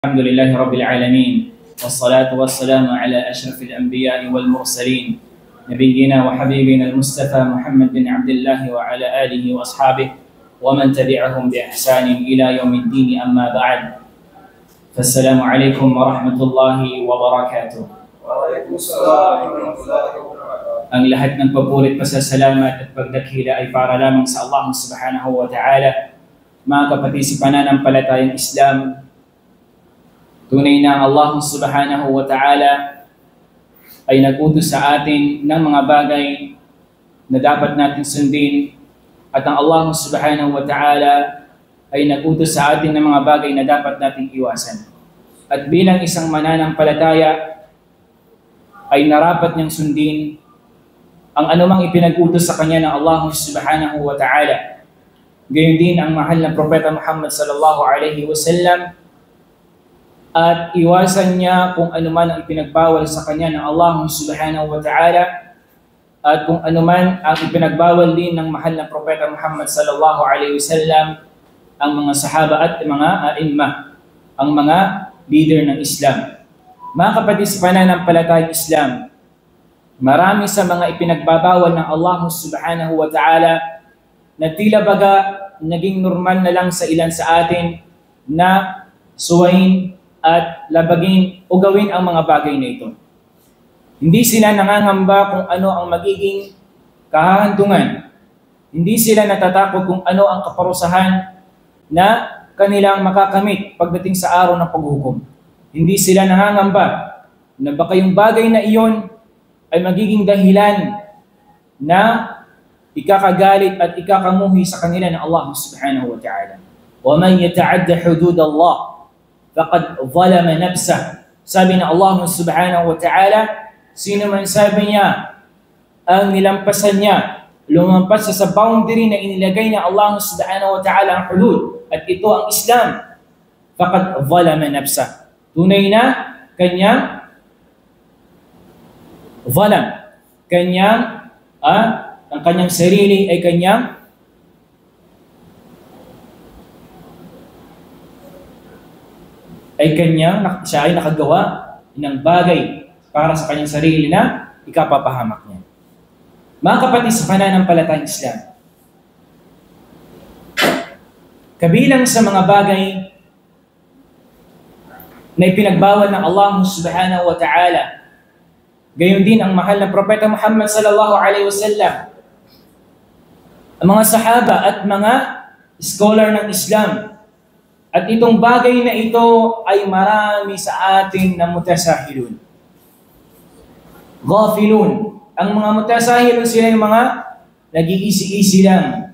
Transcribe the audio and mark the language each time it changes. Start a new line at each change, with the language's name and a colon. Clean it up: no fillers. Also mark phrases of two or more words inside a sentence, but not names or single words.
Arabic: الحمد لله رب العالمين والصلاة والسلام على أشرف الأنبياء والمرسلين نبينا وحبيبنا المصطفى محمد بن عبد الله وعلى آله وأصحابه ومن تبعهم بإحسان إلى يوم الدين أما بعد فالسلام عليكم ورحمة الله وبركاته. وعليكم السلام ورحمة الله وبركاته.
Filipino: Ang lahat ng papurit, pasasalamat at pagdakhila ay para lamang sa Allah
Arabic: سبحانه وتعالى.
Filipino: Mga kapatid, si pananampalatayang Islam, tunay na Allah
Arabic: سبحانه وتعالى
Filipino: ay nag-utos sa atin ng mga bagay na dapat natin sundin at ang Allah
Arabic: سبحانه وتعالى
Filipino: ay nag-utos sa atin ng mga bagay na dapat nating iwasan. At bilang isang mananampalataya ay narapat niyang sundin ang anumang ipinag-utos sa kanya ng Allah
Arabic: سبحانه وتعالى.
Filipino: Gayon din ang mahal na Propeta Muhammad
Arabic: صلى الله عليه وسلم,
Filipino: at iwasan niya kung anuman ang ipinagbawal sa kanya ng Allah
Arabic: سبحانه وتعالى
Filipino: at kung anuman ang ipinagbawal din ng mahal na Propeta Muhammad
Arabic: صلى الله عليه وسلم,
Filipino: ang mga sahaba at mga a'immah, ang mga leader ng Islam. Mga kapatid, sa pananampalatayang Islam, marami sa mga ipinagbabawal ng Allah
Arabic: سبحانه وتعالى
Filipino: na tila baga naging normal na lang sa ilan sa atin na suwain at labagin o gawin ang mga bagay na ito. Hindi sila nangangamba kung ano ang magiging kahahantungan. Hindi sila natatakot kung ano ang kaparusahan na kanilang makakamit pagdating sa araw ng paghukom. Hindi sila nangangamba na baka yung bagay na iyon ay magiging dahilan na ikakagalit at ikakamuhi sa kanila ng Allah
Arabic: سبحانه وتعالى. وَمَنْ يَتَعَدَّ حُدُودَ اللَّهِ فَقَدْ ظَلَمَ نَفْسَهُ.
Filipino: Sabi ng Allah
Arabic: سبحانه وتعالى,
Filipino: sino man sabi niya ang nilampasan niya, lumampas sa boundary na inilagay ng Allah
Arabic: سبحانه وتعالى
Filipino: ang hudud, at ito ang Islam,
Arabic: فَقَدْ ظَلَمَ نَفْسَهُ.
Filipino: Tunay na kanyang zalam, ang kanyang sarili ay siya ay nakagawa ng bagay para sa kanyang sarili na ikapapahamak niya. Mga kapatid, sa pananampalatayang Islam, kabilang sa mga bagay na ipinagbawal ng Allah
Arabic: سبحانه وتعالى,
Filipino: gayon din ang mahal na Propeta Muhammad
Arabic: صلى الله عليه وسلم,
Filipino: ang mga sahaba at mga scholar ng Islam. At itong bagay na ito ay marami sa atin na mutasahilun. Ghafilun. Ang mga mutasahilun, sila yung mga nag-iisi-isi lang.